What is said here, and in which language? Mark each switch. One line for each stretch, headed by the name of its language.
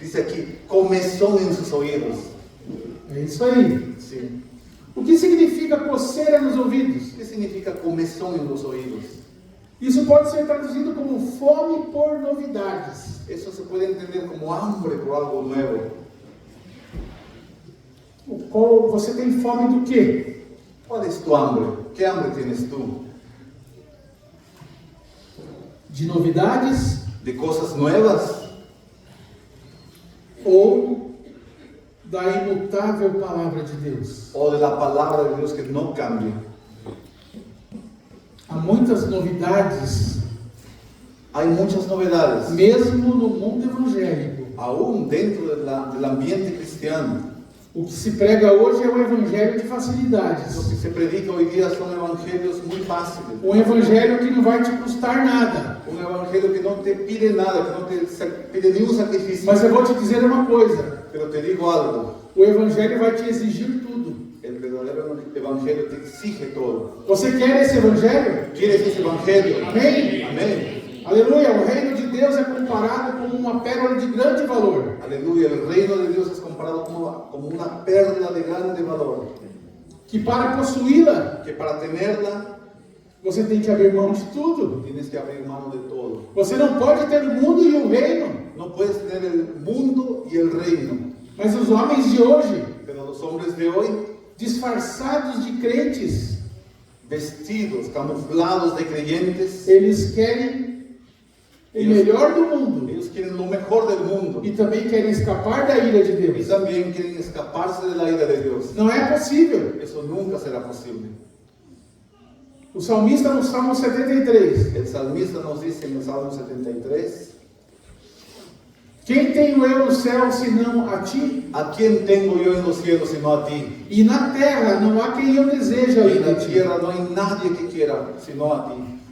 Spanish: dice aquí, comezón en sus oídos.
Portuguese: É isso aí.
Spanish: Sí.
Portuguese: O que significa coceira nos ouvidos?
Spanish: ¿Qué significa comezón en los oídos?
Portuguese: Isso pode ser traduzido como fome por novidades.
Spanish: Eso se puede entender como hambre por algo nuevo.
Portuguese: Você tem fome do quê?
Spanish: ¿Cuál es tu hambre? ¿Qué hambre tienes tú?
Portuguese: De novidades
Spanish: ¿De cosas nuevas?
Portuguese: ou da imutável palavra de Deus?
Spanish: ¿O de la palabra de Dios que no cambia?
Portuguese: Há muitas novidades,
Spanish: Hay muchas novedades,
Portuguese: mesmo no mundo evangélico.
Spanish: aún dentro del ambiente cristiano.
Portuguese: O que se prega hoje é o evangelho de
Spanish: Lo
Portuguese: facilidades.
Spanish: que se predica hoy día son evangelios muy fáciles.
Portuguese: Um evangelho que não vai te custar nada.
Spanish: Un evangelio que no te pide nada, que no te pide ni un sacrificio.
Portuguese: Mas eu vou te dizer uma coisa:
Spanish: Pero te digo algo,
Portuguese: o evangelho vai te exigir tudo.
Spanish: el verdadero evangelio te exige todo.
Portuguese: Você quer esse evangelho?
Spanish: ¿Quieres ese evangelio?
Portuguese: Amém?
Spanish: Amén.
Portuguese: Aleluia! O reino de Deus é comparado como uma pérola de grande valor.
Spanish: Aleluya. El reino de Dios es comparado como una perla de grande valor.
Portuguese: Que para possuí-la,
Spanish: Que para tenerla
Portuguese: você tem que abrir mão de tudo.
Spanish: tienes que abrir mano de todo.
Portuguese: Você não pode ter o mundo e o reino.
Spanish: No puedes tener el mundo y el reino.
Portuguese: Mas os homens de hoje,
Spanish: Pero los hombres de hoy,
Portuguese: disfarçados de crentes,
Spanish: vestidos, camuflados de creyentes,
Portuguese: eles querem o melhor do mundo
Spanish: ellos quieren lo mejor del mundo
Portuguese: e também querem escapar da ira de
Spanish: y
Portuguese: Deus.
Spanish: también quieren escaparse de la ira de Dios.
Portuguese: Não é possível.
Spanish: Eso nunca será posible.
Portuguese: O salmista no Salmo 73:
Spanish: El salmista nos dice en el Salmo 73,
Portuguese: quem tenho eu no céu senão a ti?
Spanish: ¿a quién tengo yo en los cielos sino a ti?
Portuguese: E na terra não há quem eu deseje
Spanish: Y
Portuguese: além
Spanish: en la
Portuguese: de ti.
Spanish: tierra no hay nadie que quiera sino a ti.